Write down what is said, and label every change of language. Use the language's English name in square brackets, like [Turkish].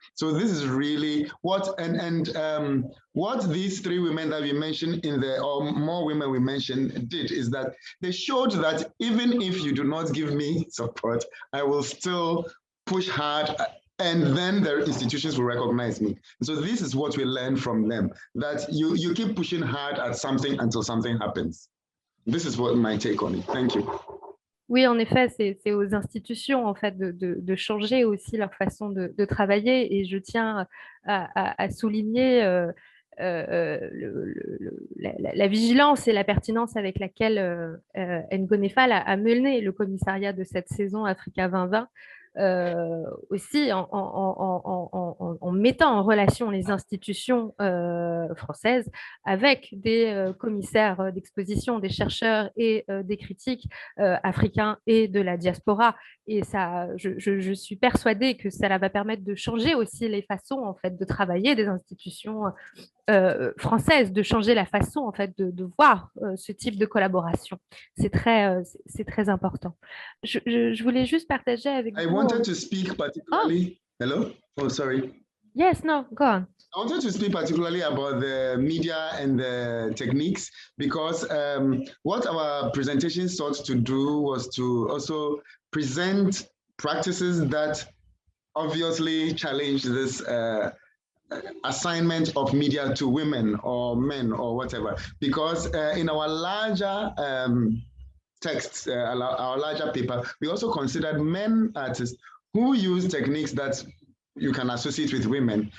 [English] So this is really what, what these three women that we mentioned or more women we mentioned did is that they showed that even if you do not give me support, I will still push hard, and then the institutions will recognize me. So this is what we learn from them, that you keep pushing hard at something until something happens. This is what my take on it. Thank you. [French] Oui, en effet, c'est aux institutions en fait de changer aussi leur façon de travailler, et je tiens à souligner la vigilance et la pertinence avec laquelle Ngonefal a mené le commissariat de cette saison Africa 2020. Aussi en mettant en relation les institutions françaises avec des commissaires d'exposition, des chercheurs et des critiques africains et de la diaspora. Et ça, je suis persuadée que ça va permettre de changer aussi les façons en fait, de travailler des institutions françaises, de changer la façon en fait, de voir ce type de collaboration. C'est très important. Je voulais juste partager avec vous. [English] I wanted to speak particularly. Oh. Hello? Oh, sorry. Yes, no, go on. I wanted to speak particularly about the media and the techniques, because what our presentation sought to do was to also present practices that obviously challenge this assignment of media to women or men or whatever, because in our larger texts, our larger paper, we also considered men artists who use techniques that you can associate with women.